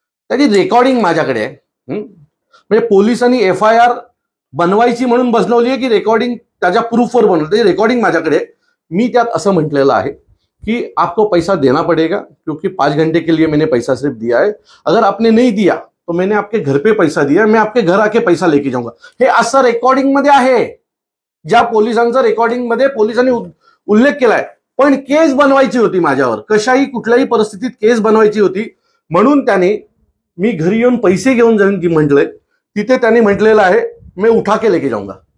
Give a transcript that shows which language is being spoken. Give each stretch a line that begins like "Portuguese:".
Marathi: त्याची रेकॉर्डिंग माझ्याकडे आहे, म्हणजे पोलिसांनी FIR बनवायची म्हणून बसवली आहे की रेकॉर्डिंग त्याच्या प्रूफवर बनवलं, त्याची रेकॉर्डिंग माझ्याकडे आहे। मी त्यात असं म्हटलेलं आहे कि
Hindi: आपको पैसा देना पड़ेगा क्योंकि 5 घंटे के लिए मैंने पैसा सिर्फ दिया है, अगर आपने नहीं दिया तो मैंने आपके घर पे पैसा दिया, मैं आपके घर आके पैसा लेके जाऊंगा।
Marathi: हे असं रेकॉर्डिंग मध्ये आहे, ज्या पोलिसांचा रेकॉर्डिंग मध्ये पोलिसांनी उल्लेख केलाय। पण केस बनवायची होती माझ्यावर, कशाही कुठल्याही परिस्थितीत केस बनवायची होती, म्हणून त्याने मी घरी येऊन पैसे घेऊन जाऊन म्हटलंय, तिथे त्याने म्हटलेलं आहे
Hindi: मैं उठा के लेके जाऊंगा।